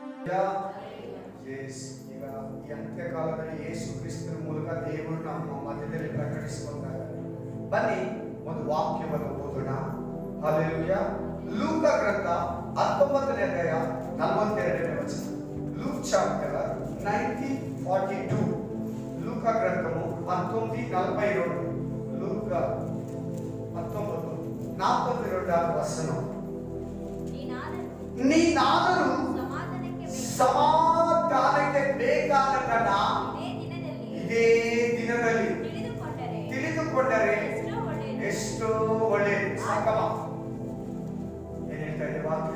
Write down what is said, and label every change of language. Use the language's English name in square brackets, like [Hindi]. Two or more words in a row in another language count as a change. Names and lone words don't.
[English] Hallelujah. Yes. [Kannada] ಈಗ ಈ ಅಂತ್ಯಕಾಲದಲ್ಲಿ ಯೇಸು ಕ್ರಿಸ್ತನ ಮೂಲಕ ದೇವರು ನಮ್ಮ ಮಧ್ಯದಲ್ಲಿ ಪ್ರಕಟಿಸಿಕೊಂಡಾಗ ಬನ್ನಿ ಒಂದು ವಾಕ್ಯವನ್ನು ಓದೋಣ. Hallelujah. ಲೂಕ ಗ್ರಂಥ 19ನೇ ಅಧ್ಯಾಯ 42ನೇ ವಚನ. [English] Luke chapter 19:42. [Telugu] లూక గ్రంథము 19:42. లూక 19:42 వచనం. [Kannada] ನೀನಾದರೂ ಸಮಾಧಾನಕ್ಕೆ ಬೇಕಾದ ಕಣ ಇದೇ ದಿನದಲ್ಲಿ ತಿಳಿದುಕೊಂಡರೆ ಎಷ್ಟೋ ಒಳ್ಳೆಯದು. ಸಾಕಮ್ಮ, ಏನ್ ಹೇಳ್ತಾ ಇದೆ ವಾಕ್ಯ?